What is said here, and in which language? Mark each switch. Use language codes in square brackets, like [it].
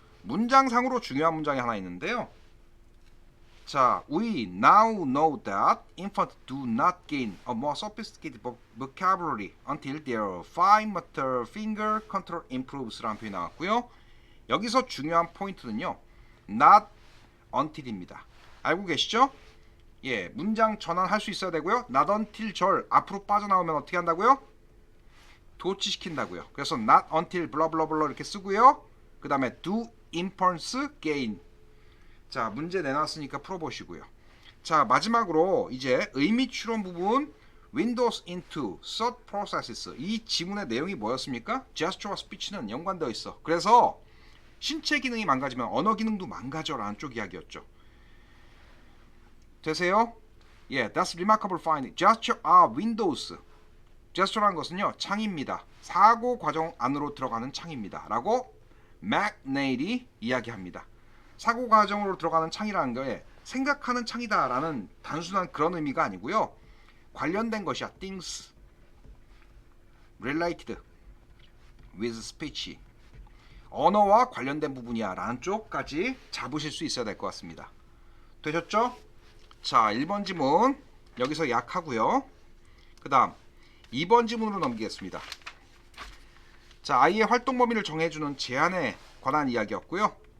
[ko] 문장상으로 중요한 문장이 하나 있는데요. [en] 자, we now know that infants do not gain a more sophisticated vocabulary until their fine motor finger control improves [ko] 라는 표현이 나왔고요. 여기서 중요한 포인트는요. not until입니다. 알고 계시죠? 예, 문장 전환할 수 있어야 되고요. not until 절 앞으로 빠져나오면 어떻게 한다고요? 도치시킨다고요. 그래서 not until 블러블러블러 이렇게 쓰고요. [en] 그 다음에 do infants gain. [ko] 자, 문제 내놨으니까 풀어보시고요. 자, 마지막으로 이제 의미 추론 부분 [en] Windows into thought processes. [ko] 이 지문의 내용이 뭐였습니까? Gesture와 Speech는 연관되어 있어. 그래서 신체 기능이 망가지면 언어 기능도 망가져라는 쪽 이야기였죠. 되세요? [en] 예, that's remarkable finding. Gesture are windows. [ko] gesture란 것은요, 창입니다. 사고 과정 안으로 들어가는 창입니다. 라고 맥네일이 이야기합니다. 사고 과정으로 들어가는 창이라는 게 생각하는 창이다 라는 단순한 그런 의미가 아니고요. 관련된 것이야. [en] things related with speech. [ko] 언어와 관련된 부분이야 라는 쪽까지 잡으실 수 있어야 될 것 같습니다. 되셨죠? 자, 1번 지문 여기서 약하고요. 그 다음 2번 지문으로 넘기겠습니다. 자, 아이의 활동 범위를 정해주는 제한에 관한 이야기였고요.